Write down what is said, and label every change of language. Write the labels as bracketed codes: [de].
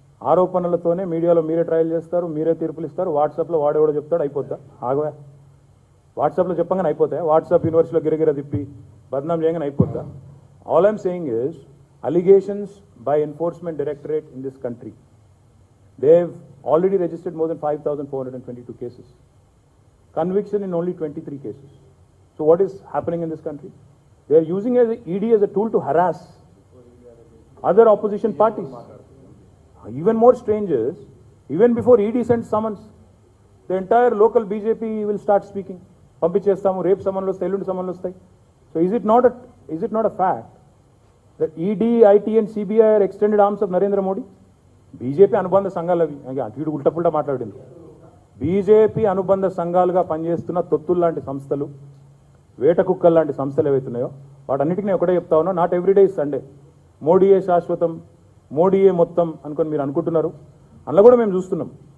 [te] ఆరోపణలతోనే మీడియాలో మీరే ట్రయల్ చేస్తారు, మీరే తీర్పులు ఇస్తారు. వాట్సాప్లో వాడేవాడో చెప్తాడు, అయిపోద్దా? ఆగవా? వాట్సాప్లో చెప్పగానే అయిపోతాయి? వాట్సాప్ యూనివర్సిటీలో గిరగిర తిప్పి బద్నాం చేయగానే అయిపోద్దా? [en] All I'm saying is allegations by enforcement directorate in this country. They have already registered more than 5,422 cases. Conviction in only 23 cases. So what is happening in this country? They are using ED as a tool to harass other opposition parties. Even more strange is, even before ED sends summons, the entire local BJP will start speaking. [te] పంపించేస్తాము, రేపు సమన్లు వస్తాయి, ఎల్లుండి సమన్లు వస్తాయి. [en] So is it not a fact that ED, IT and CBI are extended arms of Narendra Modi? [te] BJP అనుబంధ సంఘాలు అవి. అటు ఉల్టపుల్టా మాట్లాడింది. BJP అనుబంధ సంఘాలుగా పనిచేస్తున్న తొత్తులు లాంటి సంస్థలు, వేట కుక్కలు లాంటి సంస్థలు ఏవైతున్నాయో వాటన్నిటికీ నేను ఒకటే చెప్తా ఉన్నా, [en] Not every day is Sunday. [te] మోడీయే శాశ్వతం, మోడీయే మొత్తం అనుకొని మీరు అనుకుంటున్నారు. అందులో కూడా మేము చూస్తున్నాం.